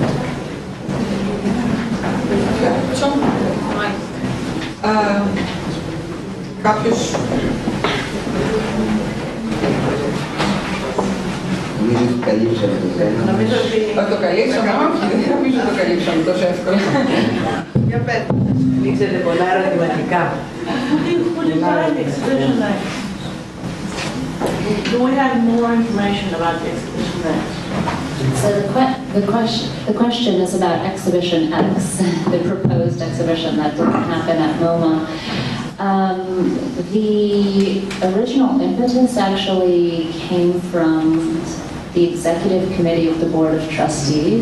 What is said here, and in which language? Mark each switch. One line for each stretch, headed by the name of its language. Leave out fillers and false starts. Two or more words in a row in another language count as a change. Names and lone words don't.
Greek: Κάποιος... Νομίζω ότι καλύψαμε το θέμα. Νομίζω ότι... Το καλύψαμε, όχι, δεν νομίζω ότι το καλύψαμε τόσο εύκολα. Για πέντε. Ανοίξετε πολλά ερωτηματικά.
English: Who designed the exhibition next? Do we have more information about the exhibition next? So the question is about Exhibition X, the proposed exhibition that didn't happen at MoMA. The original impetus actually came from the executive committee of the Board of Trustees.